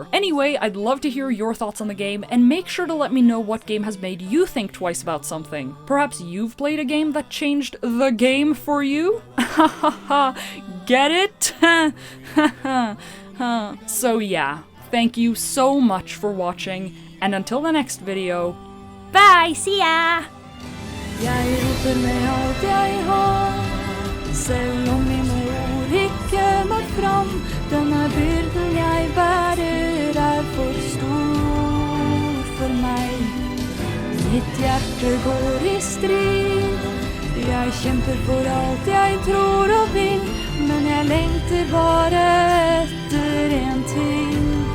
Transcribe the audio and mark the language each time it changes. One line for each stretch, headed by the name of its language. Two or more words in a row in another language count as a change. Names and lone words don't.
English: Anyway, I'd love to hear your thoughts on the game, and make sure to let me know what game has made you think twice about something. Perhaps you've played a game that changed the game for you? Get it? So yeah, thank you so much for watching, and until the next video, bye! See ya!
Norwegian: Jeg roper med alt jeg har, selv om mine ord ikke når fram. Denne byrden jeg bærer for stor for meg. Mitt hjerte går i strid, jeg kjemper for alt jeg tror og vil, men jeg lengter bare etter en ting.